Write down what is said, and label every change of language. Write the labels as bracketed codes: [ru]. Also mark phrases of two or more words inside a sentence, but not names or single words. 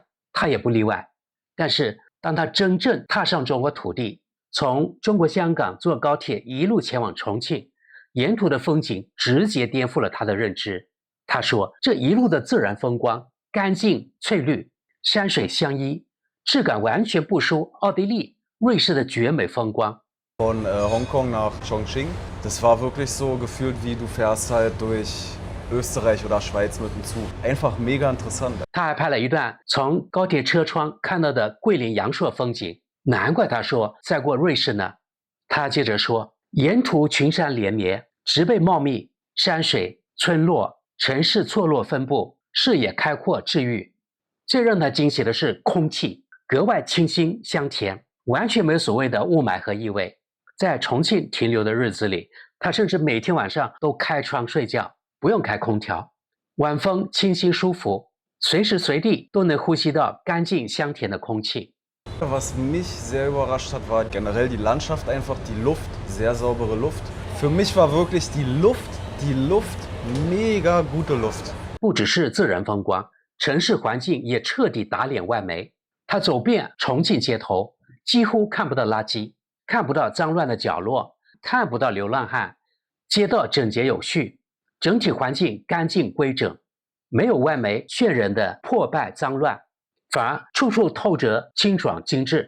[zh] 他也不例外，但是當他真正踏上中國土地，從中國香港坐高鐵一路前往重慶，沿途的風景直接顛覆了他的認知。他說，這一路的自然風光乾淨翠綠，山水相依，質感完全不輸奧地利、瑞士的絕美風光。 [de] Von Hongkong nach Chongqing, das war wirklich so gefühlt, wie du fährst halt durch Österreich oder Schweiz mit dem Zug. Einfach mega interessant. [zh] 他還拍了一段從高鐵車窗看到的桂林陽朔風景，難怪他說再過瑞士呢。他接着說，沿途群山連綿，植被茂密，山水、村落、城市錯落分布，視野開闊治癒。最讓他驚喜的是空氣格外清新香甜，完全沒有所謂的霧霾和異味。在重慶停留的日子裡，他甚至每天晚上都開窗睡覺，不用開空調，晚風清新舒服，隨時隨地都能呼吸到乾淨香甜的空氣。 [de] Was mich sehr überrascht hat, war generell die Landschaft, einfach die Luft, sehr saubere Luft. Für mich war wirklich die Luft, mega gute Luft. [zh] 不只是自然風光，城市環境也徹底打臉外媒。他走遍重慶街頭，幾乎看不到垃圾，看不到髒亂的角落，看不到流浪漢，街道整潔有序。整體環境乾淨規整，沒有外媒渲染的破敗髒亂，反而處處透着清爽精緻。